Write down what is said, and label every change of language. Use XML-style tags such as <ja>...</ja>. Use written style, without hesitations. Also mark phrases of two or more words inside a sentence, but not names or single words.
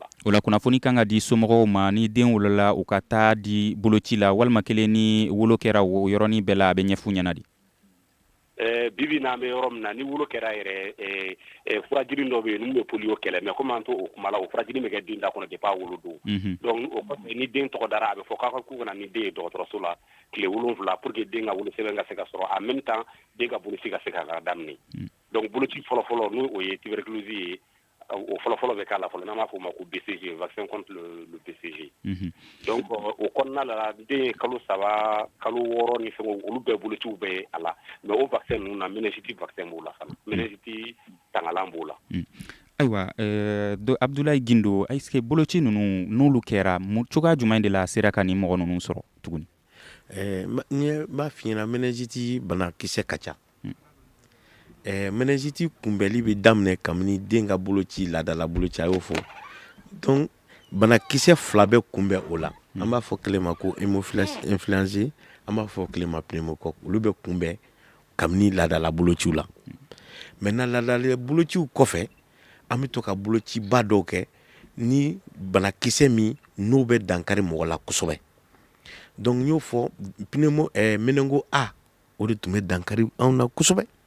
<bm>o la kunnafoni kan ka di somɔgɔw ma ni den wolola u ka taa di boloci la walima kelen ni wolo kɛra o yɔrɔnin bɛɛ la a bɛ ɲɛfu ɲɛna di bibi n'an bɛ yɔrɔ min na ni wolo kɛra yɛrɛ furajiri dɔ bɛ yen n'u bɛ polio kɛlɛ</bm> <fr>mais comme</fr> <bm>an to o kuma la o furajiri bɛ kɛ den da kɔnɔ depuis a wolo don donc o kɔfɛ ni den tɔgɔ dara a bɛ fɔ k'u kana ni den ye dɔgɔtɔrɔso la tile 7 pour que den ka wolosɛbɛn ka se ka sɔrɔ</bm> <fr>en même temps</fr> <bm>den ka boloci ka se ka daminɛ donc boloci fɔlɔfɔlɔ n'o o ye tuberculose ye o fɔlɔfɔlɔ bɛ k'a la fɔlɔ n'an b'a fɔ o ma ko BCG</bm> <fr>vaccin contre le BCG</fr> <bm>donc o kɔnɔna la den ye kalo 3 kalo 6 ni fɛnw olu bɛɛ bolociw bɛ a la mais o vaccin ninnu na meningite vaccin b'o la fana meningite tangalan b'o la ayiwa Abdulayi Gindo</bm> <fr>est-ce que</fr> <bm>boloci ninnu n'olu kɛra cogoya jumɛn de la sera ka nin mɔgɔ ninnu sɔrɔ tuguni n b'a f'i ɲɛna meningite banakisɛ ka ca meningite kunbɛli bɛ daminɛ kabini den ka boloci laadala boloci a y'o fɔ donc banakisɛ 2 bɛ kunbɛn o la an b'a fɔ kelen ma ko hémophilus influenzae an b'a fɔ kelen ma pneumocoque olu bɛ kunbɛn kabini laadala bolociw la maintenant laadala bolociw kɔfɛ an bɛ to ka bolociba dɔw kɛ ni banakisɛ min n'o bɛ dankari mɔgɔ la kosɛbɛ donc n y'o fɔ meningo A o de tun bɛ dankari anw na kosɛbɛ</bm>